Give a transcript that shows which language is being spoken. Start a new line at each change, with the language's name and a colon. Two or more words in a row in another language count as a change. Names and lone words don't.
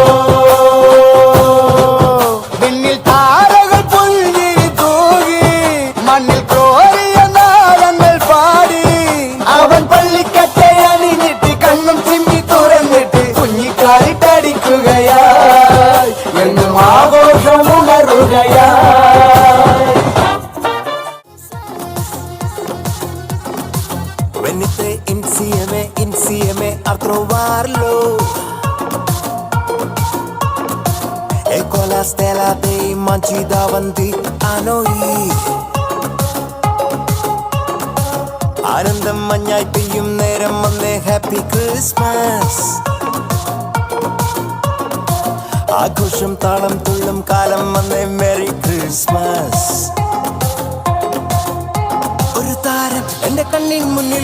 Malayalam: പിന്നിൽ താരകൾ പുൽകിരി തൂകി മണ്ണിൽ അവൻ പള്ളിക്കട്ടെ അണിഞ്ഞിട്ട് കണ്ണും ചിമ്മി തുറന്നിട്ട് കുഞ്ഞിക്കാലിട്ടടിക്കുകയായി എന്നും ആഘോഷം ഉണരുകയായി.
Italian: Venite insieme a trovarlo e con la stella dei manci davanti a noi.
Malayalam: ആനന്ദം മഞ്ഞായി പെയ്യും നേരം വന്നേ
English: Happy Christmas
Malayalam: ആഘോഷം താളം തുള്ളും കാലം വന്നേ
English: Merry Christmas
Malayalam: ഒരു താരം എന്റെ കണ്ണിൻ മുന്നിൽ